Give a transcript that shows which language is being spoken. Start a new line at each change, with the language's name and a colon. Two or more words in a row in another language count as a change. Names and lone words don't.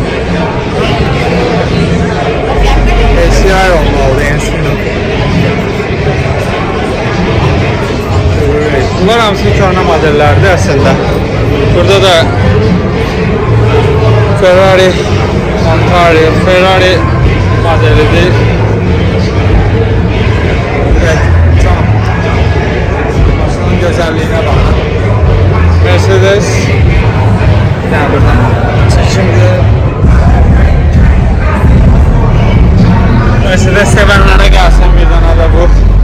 Azerbaijani: SCI olmalıdır. Bunlar hamısı köhnə modellərdir əslində. Burada da Ferrari modelidir.
Turkish: Güzelliğine bakın. Mercedes. Yani buradan şimdi Mercedes sevenlere gelsin bir tane de bu.